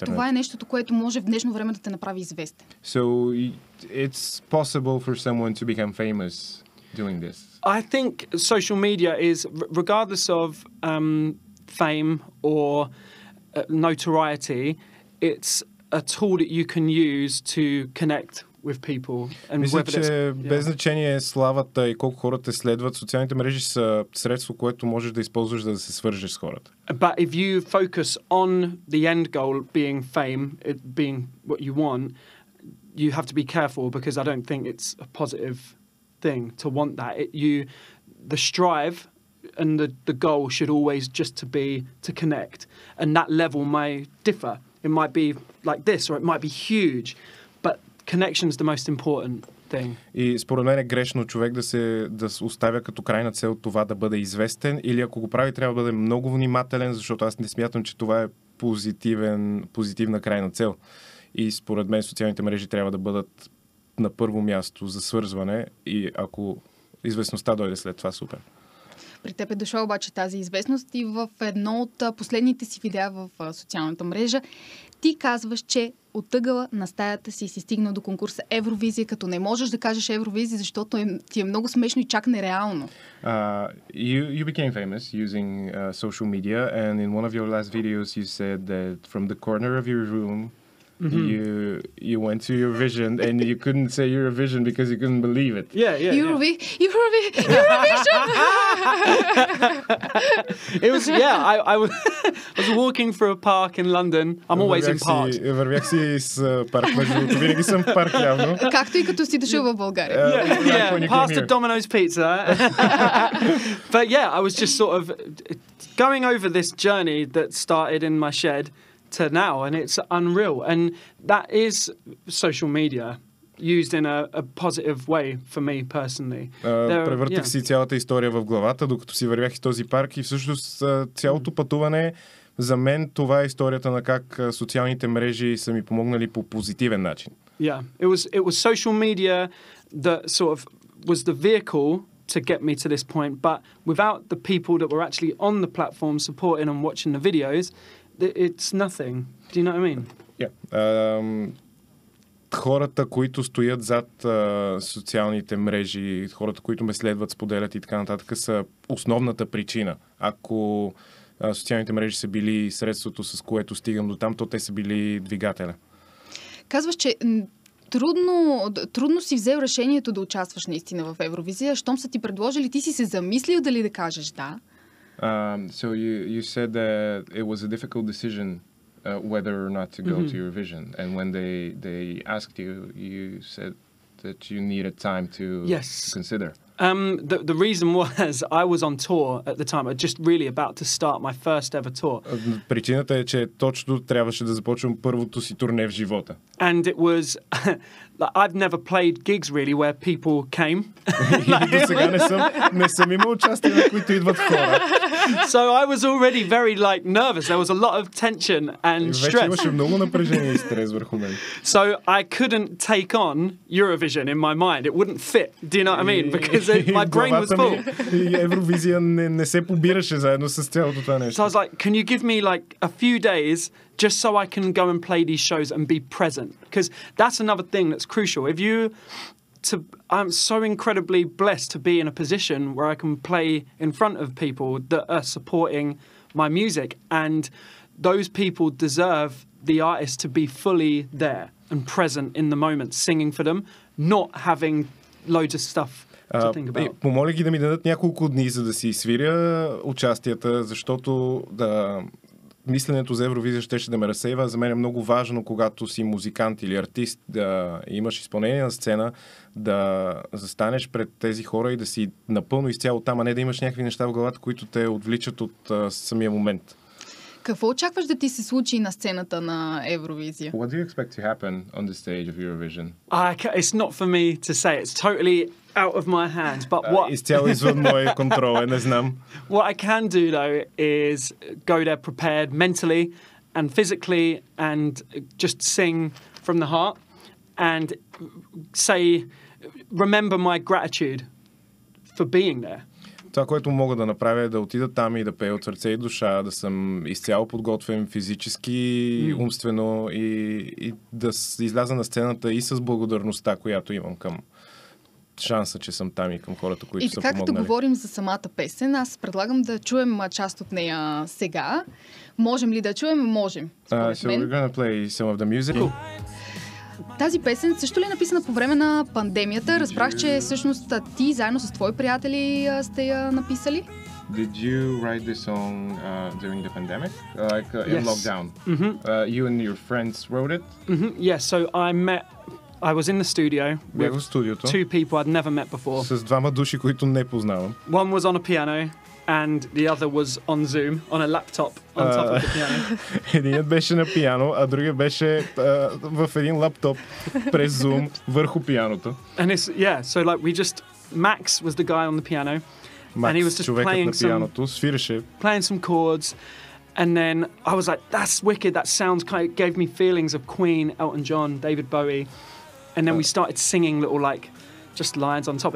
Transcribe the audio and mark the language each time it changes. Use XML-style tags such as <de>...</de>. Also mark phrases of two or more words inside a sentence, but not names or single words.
<bg>Това е нещото, което може в днешно време да те направи известен.</bg> <en>So it's possible for someone to become famous doing this? I think social media is, regardless of fame or notoriety, it's a tool that you can use to connect with people. And</en> <bg>мисля, че без значение славата и колко хората следват, социалните мрежи са средство, което можеш да използваш, за да се свържеш с хората.</bg> <en>But if you focus on the end goal being fame, it being what you want, you have to be careful, because I don't think it's a positive thing to want that. The strive and the goal should always just to connect, and that level may differ. It might be like this, or it might be huge, but connection is the most important thing.</en> <bg>И според мен е грешно човек да оставя като крайна цел това да бъде известен, или ако го прави, трябва да бъде много внимателен, защото аз не смятам, че това е позитивна крайна цел. И според мен социалните мрежи трябва да бъдат на първо място за свързване, и ако известността дойде след това, супер. При теб е дошла обаче тази известност и в едно от последните си видеа в социалната мрежа ти казваш, че от ъгъла на стаята си стигнал до конкурса Евровизия, като не можеш да кажеш Евровизия, защото ти е много смешно и чак нереално.</bg> <en>You became famous using social media, and in one of your last videos you said that from the corner of your room you went to Eurovision, and you couldn't say Eurovision because you couldn't believe it. Eurovision! It was, I was walking through a park in London. I'm always in parks.</en> <bg>Вървях си с парк, между другото. Винаги съм в парк, явно. Както и като си дошъл в България.</bg> <en>Past a Domino's pizza. But I was just sort of going over this journey that started in my shed to now, and it's unreal. And that is social media used in a positive way for me personally.</en> <bg>Превъртах си цялата история в главата, докато си вървях из този парк, и всъщност цялото пътуване, за мен това е историята на как социалните мрежи са ми помогнали по позитивен начин.</bg> <en>Yeah, it was social media that sort of was the vehicle to get me to this point, but without the people that were actually on the platform supporting and watching the videos, it's nothing. Do you know what I mean? Yeah.</en> <bg>Хората, които стоят зад социалните мрежи, хората, които ме следват, споделят и така нататък, са основната причина. Ако социалните мрежи са били средството, с което стигам до там, то те са били двигателя. Казваш, че трудно си взел решението да участваш наистина в Евровизия. Щом са ти предложили, ти си се замислил дали да кажеш да?</bg> <en>So you said that it was a difficult decision whether or not to go to Eurovision, and when they asked you, you said that you needed time to consider. The reason was I was on tour at the time. I was just really about to start my first ever tour.</en> <bg>Причината е, че точно трябваше да започвам първото си турне в живота.</bg> <en>And it was I've never played gigs really where people came.</en> <bg>До сега не съм имал участие, на които идват хора.</bg> <en>So I was already very nervous. There was a lot of tension and stress.</en> <bg>Вече имаше много напрежение и стрес върху мен.</bg> <en>So I couldn't take on Eurovision in my mind. It wouldn't fit. Do you know what I mean? Because my brain was full.</en> <bg>Евровизия не се побираше заедно с цялото това нещо.</bg> <en>So I was like, can you give me a few days just so I can go and play these shows and be present? Because that's another thing that's crucial. I'm so incredibly blessed to be in a position where I can play in front of people that are supporting my music, and those people deserve the artist to be fully there and present in the moment, singing for them, not having loads of stuff to think about.</en> <bg>Помоля ги да ми дадат няколко дни, за да си свиря участията, защото мисленето за Евровизия щеше да ме разсейва. За мен е много важно, когато си музикант или артист, да имаш изпълнение на сцена, да застанеш пред тези хора и да си напълно изцяло там, а не да имаш някакви неща в главата, които те отвличат от самия момент. Какво очакваш да ти се случи на сцената на Евровизия?</bg> <en>What do you expect to happen on the stage of Eurovision? It's not for me to say. It's totally out of my hands. But what</en> <bg>изцяло извън моя контрол, не знам.</bg> <en>What I can do though is go there prepared mentally and physically and just sing from the heart and say, remember my gratitude for being there.</en> <bg>Това, което мога да направя е да отида там и да пея от сърце и душа, да съм изцяло подготвен физически, умствено и да изляза на сцената и с благодарността, която имам към шанса, че съм там и към хората, които са помогнали. И така, като говорим за самата песен, аз предлагам да чуем част от нея сега. Можем ли да чуем? Можем.</bg> <en>So we're gonna play some of the music. Cool.</en> <bg>Тази песен също ли е написана по време на пандемията? Разбрах, че всъщност ти заедно с твои приятели сте я написали?</bg> <en>Did you write this song during the pandemic? In lockdown? You and your friends wrote it? Yes, so I was in the studio with two people I'd never met before.</en> <bg>С двама души, които не познавам.</bg> <en>One was on a piano and the other was on Zoom, on a laptop on top of the piano.</en> <bg>Единият беше на пиано, а другият беше в един лаптоп през Zoom върху пианото.</bg> <en>And so like Max was the guy on the piano. Max, and he was just playing some chords. And then I was like, that's wicked, that sounds gave me feelings of Queen, Elton John, David Bowie. And then we started singing little just lines on top.</en>